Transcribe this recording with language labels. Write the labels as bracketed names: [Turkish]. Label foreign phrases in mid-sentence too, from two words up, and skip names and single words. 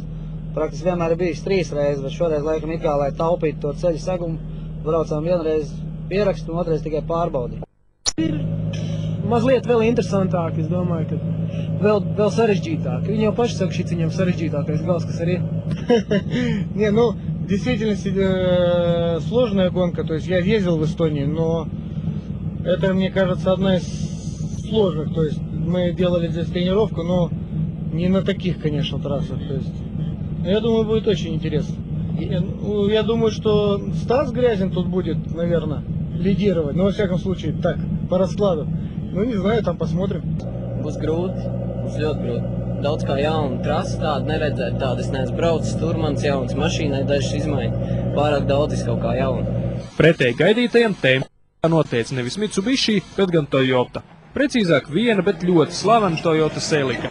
[Latvian] Praktiski vienmēr ir bijis 3 reizes, bet šoreiz laikam it kā, lai taupītu to ceļu segumu, braucām vienreiz pierakstu un otrais tikai pārbaudīt. Ir mazliet vēl interesantāk, es domāju, ka vēl sarežģītāk. Viņi jau paši saka, šis viņam sarežģītākais gals, kas arī [Russian] Не, ну, в действительности сложная гонка. То есть я ездил в Эстонию, но это, мне кажется, одна из сложных. То есть мы делали здесь тренировку, но не на таких, конечно, трассах. То есть, я думаю, будет очень интересно. Я думаю, что Стас Грязин тут будет, наверное, лидировать. Но, во всяком случае, так, по раскладу. Ну, не знаю, там посмотрим. [Latvian] Būs grūti, būs ļoti grūti. Daudz kā jauna trasa, tāda neredzēt, tāda es neesmu braucis, tur mans jauns mašīnai dažas izmaiņas. Pārāk daudz kaut kā jauna. Pretēji gaidītajam tēmā noteica nevis Mitsubishi, bet gan Toyota. Precīzāk viena, bet ļoti slavena Toyota Celica.